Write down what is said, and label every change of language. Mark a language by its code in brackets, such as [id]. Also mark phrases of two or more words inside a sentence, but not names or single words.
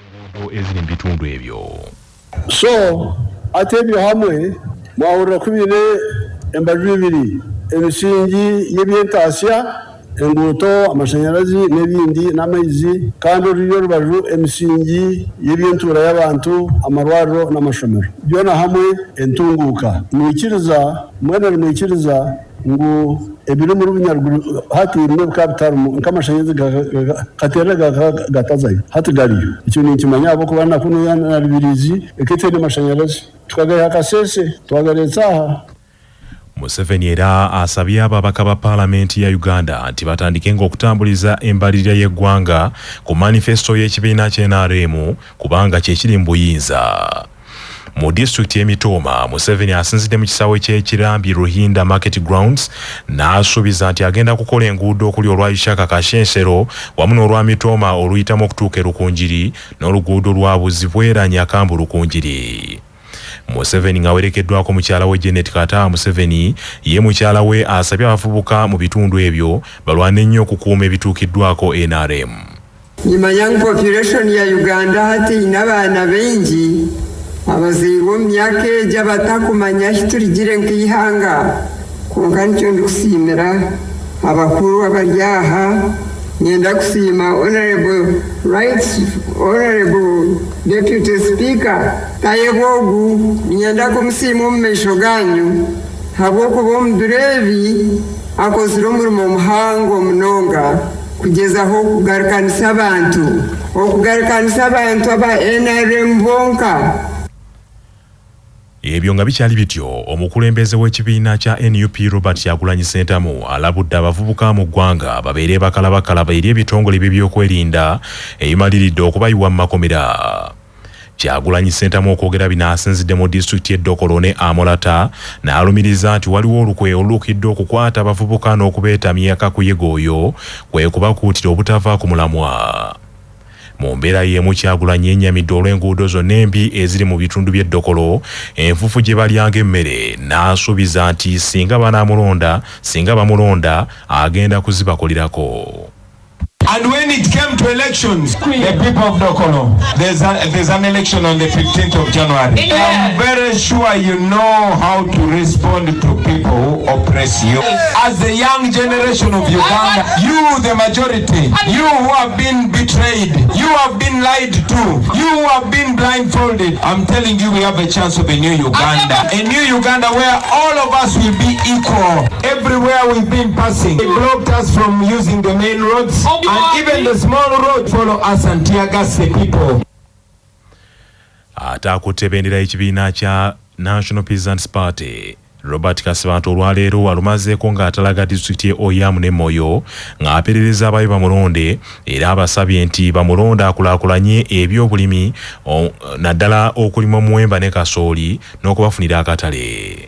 [lg] eziri mu bitundu ebyo. [nyn] So ate ebyo hamwe mwahurira kubire embaju ibiri emisingi y'ebyentaasya enguuto amashanyarazi n'ebindi n'amaizi kandi oriyo rubaju emisingi y'ebyentura y'abantu amarwariro n'amashomero byona hamwe entunguuka mwikiriza ngu ebiri muri bunyaruguru hati bimwe bikabitarumu nk'amashanyarazi gatera gatazayo hati gariyo icyo ni ikimanya abo kuba nakuno na rubirizi ekitene amashanyarazi tukagaya akasese twagaretsa aha. [lg] Museveni era asabye ababaka ba Parliamenti ya Uganda nti batandikenga okutambuliza embalirira y'eggwanga ku manifesto y'ekibiina ky'NRM kubanga kyekiri mu buyinza. Mu district y'Emitoma, Museveni asinzidde mu kisaawe ky'ekirambi Ruhinda Market Grounds n'asuubiza nti agenda kukola enguudo okuli olwa Ishaka Kashensero wamu n'olwa Mitoma oluyitamu okutuuka e Rukunjiri n'oluguudo lwa Buzibwera Nyakambu Rukunjiri. Museveni ng'awerekeddwako mukyala we Janet Kata Museveni ye mukyala we asabye abavubuka mu bitundu ebyo balwane nnyo okukuuma ebituukiddwako NRM. [nyn] Nimanya population ya Uganda hati ina abaana bengi abazaire mu myaka egyo abatakumanya hiturigire nk'ihanga konka nicyo ndi kusiimira abakuru abari aha. Nyenda kusiima [en] Honorable Deputy Speaker [nyn] Tayebogu nyenda kumusiima mu maisho ganyu habw'okuba omudureebi akozire omurimo muhango munonga kugezaho okugarukanisa abantu aba NRM bonka. [lg] Ebyo nga bikyali bityo, omukulembeze w'ekibiina kya NUP Robert Kyagulanyi Ssentamu alabudde abavubuka mu ggwanga babeere bakalabakalaba eri ebitongole by'ebyokwerinda ebimaliridde okubayiwa mu makomera. Kyagulanyi Ssentamu okwogera bino asinzidde mu disitulikiti y'Eddokolo ne Amolata n'alumiriza nti waliwo olukwe oluukidde okukwata abavubuka n'okubeetamya kakuyege oyo kwe kubakuutira obutava ku mulamwa. Mu mbeera y'emu Kyagulanyi yennyamidde olw'enguudo zonna embi eziri mu bitundu by'Eddokolo enfufu gye balyanga emmere n'asuubiza nti singa bamulonda agenda kuzibakolirako. [en] And when it came to elections, the people of Dokolo, there's an election on the 15th of January. I'm very sure you know how to respond to people who oppress you. As the young generation of Uganda, you, the majority, you who have been betrayed, you have been lied to, you who have been blindfolded, I'm telling you we have a chance of a new Uganda. A new Uganda where all of us will be equal. Everywhere we've been passing, they blocked us from using the main roads. And even the small road follow us and tear gas the people. [lg] Atakutte bendera y'ekibiina kya National Peasants Party Robert Kasibantu olwaleero alumazeeko ng'atalaga disitulikiti y'e Oyamu ne Moyo ng'aperereza abayi bamulonde era abasabye nti bamulonde akulaakulanye ebyobulimi naddala okulima omuwemba ne kasooli n'okubafunira akatale.